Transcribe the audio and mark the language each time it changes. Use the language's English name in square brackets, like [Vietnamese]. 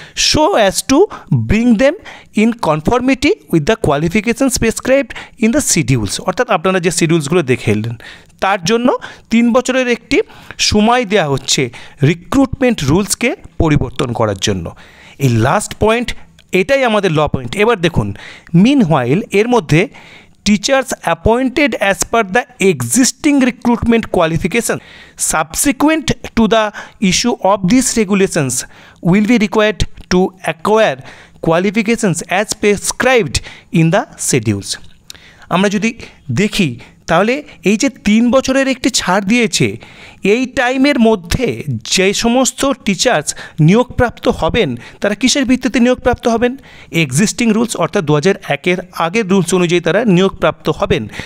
[English] so as to bring them in conformity with the qualification prescribed in the schedules, [Bangla] অর্থাৎ আপনারা যে শিডিউলসগুলো দেখে এলেন তার জন্য 3 বছরের একটি সময় দেওয়া হচ্ছে রিক্রুটমেন্ট রুলসকে পরিবর্তন করার জন্য। এই লাস্ট পয়েন্ট, এটাই আমাদের ল পয়েন্ট। এবার দেখুন, [English] meanwhile [Bangla] এর মধ্যে [English] teachers appointed as per the existing recruitment qualification subsequent to the issue of these regulations will be required to acquire qualifications as prescribed in the schedules। [Bangla] আমরা যদি দেখি তাহলে এই যে 3 বছরের একটি ছাড় দিয়েছে, এই টাইমের মধ্যে যে সমস্ত টিচার্স নিয়োগপ্রাপ্ত হবেন তারা কিসের ভিত্তিতে নিয়োগপ্রাপ্ত হবেন? এক্সিস্টিং রুলস, অর্থাৎ 2001-এর আগের রুলস অনুযায়ী তারা নিয়োগপ্রাপ্ত হবেন।